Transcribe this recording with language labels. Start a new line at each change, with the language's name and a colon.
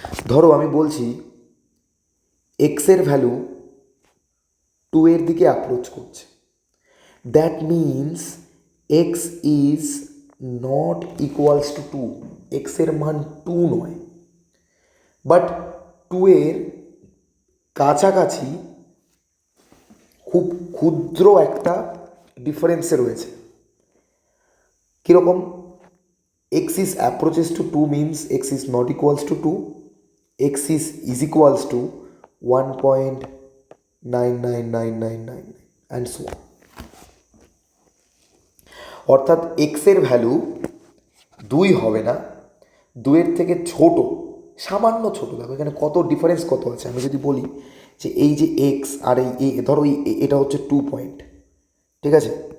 Bangla: ধরো আমি বলছি এক্সের ভ্যালু 2 এর দিকে অ্যাপ্রোচ করছে,
English: That means x is not equals to 2।
Bangla: এক্সের মান 2 নয়, বাট 2 এর কাছাকাছি খুব ক্ষুদ্র একটা ডিফারেন্সে রয়েছে। কীরকম?
English: x is approaches to 2 means x is not equals to 2, x is equals to 1.999999 and so on.
Bangla: অর্থাৎ x এর ভ্যালু 2 হবে না, 2-এর থেকে ছোট, সামান্য ছোট। দেখো এখানে কত ডিফারেন্স কত আছে। আমি যদি বলি যে এই যে x আর এই ধরো এটা হচ্ছে 2 পয়েন্ট, ঠিক আছে?